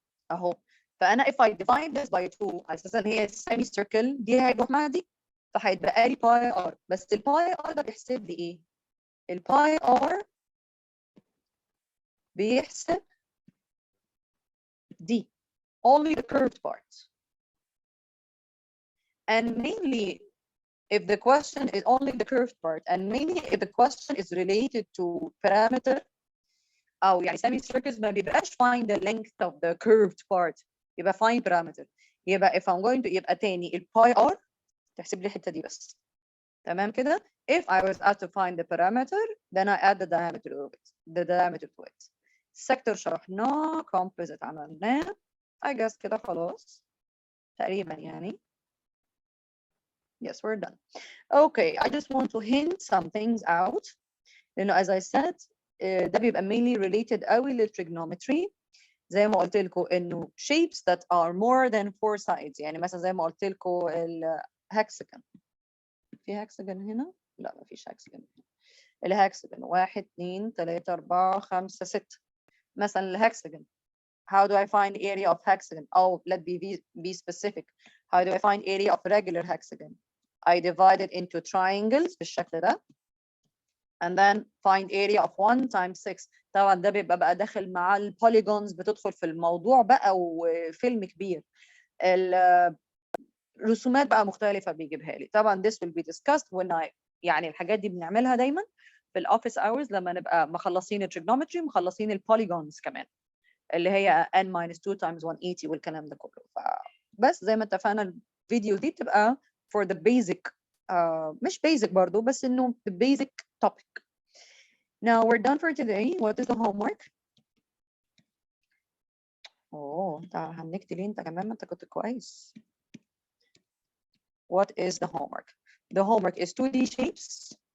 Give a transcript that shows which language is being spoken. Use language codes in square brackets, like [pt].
[ar] اهو فانا [en] if I divide this by 2 [ar] على اساس ان هي semi circle دي هيروح مع دي فهيتبقى لي باي ار. بس الباي ار ده بيحسب لي ايه؟ الباي ار بيحسب دي [en] only the curved part and mainly if the question is only the curved part and mainly if the question is related to parameter [ar] او يعني [en] semi circles [ar] ما بيبقاش [en] find the length of the curved part [ar] يبقى [en] find parameter. [ar] يبقى [en] if I'm going to [ar] يبقى تاني الباي ار تحسب لي الحته دي بس تمام كده. [en] If I was asked to find the parameter then I add the diameter to it. [ar] sector شرحناه composite عملناه [en] I guess [ar] كده خلاص تقريبا يعني. [en] Yes, we're done. Okay, I just want to hint some things out. [ar] لأنه [en] as I said [ar] ده بيبقى [en] mainly related [ar] قوي للtrigonometry. زي ما قلت لكم إنه [en] shapes that are more than 4 sides. [ar] يعني مثلا زي ما قلت لكم الهكساجون في هكسجن هنا؟ لا ما فيش هكسجن. الهكسجن 1 2 3 4 5 6. مثلا الهكسجن [en] how do I find area of hexagon? Oh, let be specific. How do I find area of regular hexagon? I divide it into triangles [ar] بالشكل ده [en] and then find area of 1 times 6. [ar] طبعا ده بيبقى بقى داخل مع البوليجونز، بتدخل في الموضوع بقى وفيلم كبير. الرسومات بقى مختلفة بيجيبها لي. طبعا [en] this will be discussed when I [ar] يعني الحاجات دي بنعملها دايما في الاوفيس اورز لما نبقى مخلصين التريجنومتري مخلصين البوليجونز كمان اللي هي [en] n minus 2 times 180 [ar] والكلام ده كله. فبس زي ما اتفقنا الفيديو دي بتبقى [en] for the basic [ar] مش basic برضو بس انه [en] the basic topic. Now we're done for today. What is the homework? [ar] اوه انت هنكت ليه انت كمان؟ ما انت كنت كويس. [en] What is the homework? The homework is 2D shapes.